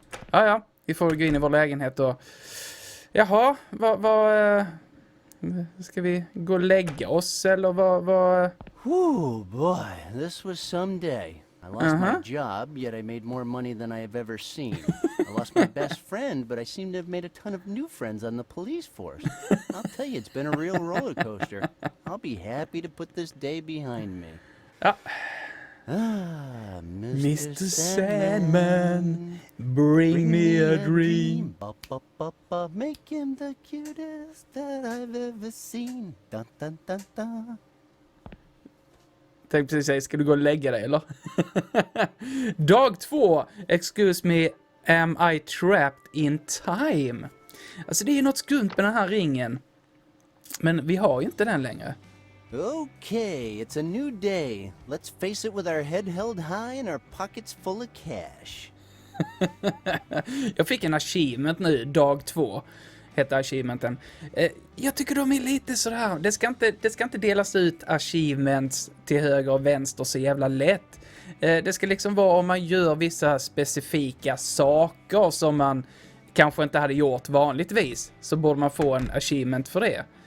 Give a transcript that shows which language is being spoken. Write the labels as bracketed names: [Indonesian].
[Swedish] Ja, vi får gå in i vår lägenhet och... Jaha, vad ska vi gå och lägga oss eller vad? [English] Whew, boy, this was some day. I lost my job, yet I made more money than I have ever seen. I lost my best friend, but I seem to have made a ton of new friends on the police force. I'll tell you, it's been a real roller coaster. I'll be happy to put this day behind me. [Swedish] Ja. Ah, [English] Mr. Sandman, bring me a dream. Make him the cutest that I've ever seen. Dun, dun, dun, dun. [Swedish] Tänkte precis säga, ska du gå och lägga dig eller? Dag 2. [English] Excuse me, am I trapped in time? [Swedish] Alltså det är ju något skumt med den här ringen. Men vi har ju inte den längre. [English] Okay, it's a new day. Let's face it with our head held high and our pockets full of cash. [Swedish] Jag fick en achievement nu, dag 2. heter achievementen. Jag tycker de är lite sådär. Det ska inte delas ut achievements till höger och vänster så jävla lätt. Det ska liksom vara om man gör vissa specifika saker som man kanske inte hade gjort vanligtvis, så borde man få en achievement för det.